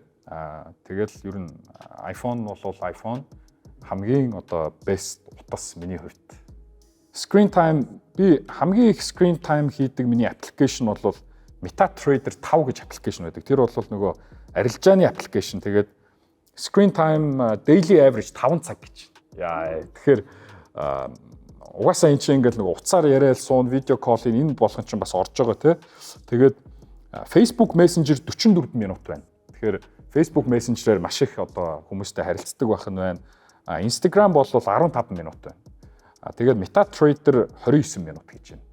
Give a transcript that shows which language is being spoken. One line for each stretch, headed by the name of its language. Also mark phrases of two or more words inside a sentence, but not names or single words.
Mongolian: Тэгэл ер нь iPhone бол iPhone хамгийн одоо best утас миний хувьд.
English: Screen time
Mongolian: би хамгийн их
English: screen time
Mongolian: хийдэг миний аппликейшн бол MetaTrader 5 гэж аппликейшн байдаг. Тэр бол нөгөө арилжааны аппликейшн. Тэгээд
English: screen time daily average
Mongolian: 5 цаг гэж. Тэгэхээр угаасаа энэ чинь ингээл нөгөө утсаар яриад суун видео колл энэ болгон чинь бас орж байгаа тий. Тэгээд Facebook Messenger 44 минут байна. Тэгэхээр Facebook Messenger-ээр маш их одоо хүмүүстэй харилцдаг байх нь байна. Instagram бол 15 минут байна. Тэгээд MetaTrader 29 минут гэж байна.